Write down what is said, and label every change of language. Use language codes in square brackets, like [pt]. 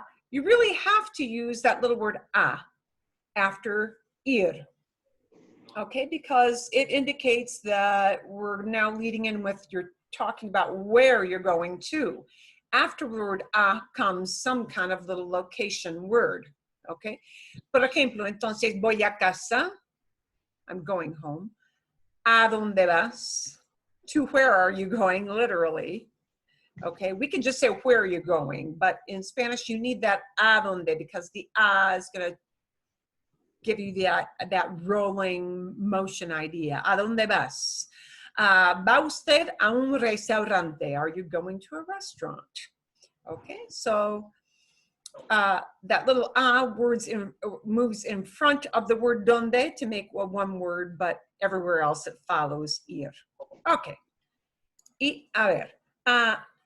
[en] You really have to use that little word after ir. Okay, because it indicates that we're now leading in with you're talking about where you're going to. After the word comes some kind of little location word. [es] Okay, por ejemplo, entonces voy a casa, [en] I'm going home. [es] ¿A dónde vas? [en] To where are you going, literally. Okay, we can just say where are you going, but in Spanish you need that [es] a dónde [en] because the is going to give you that rolling motion idea. [es] ¿A dónde vas? ¿Va usted a un restaurante? [en] Are you going to a restaurant? Okay, so that little moves in front of the word donde to make one word, but everywhere else it follows ir. Okay. [es] Y a ver.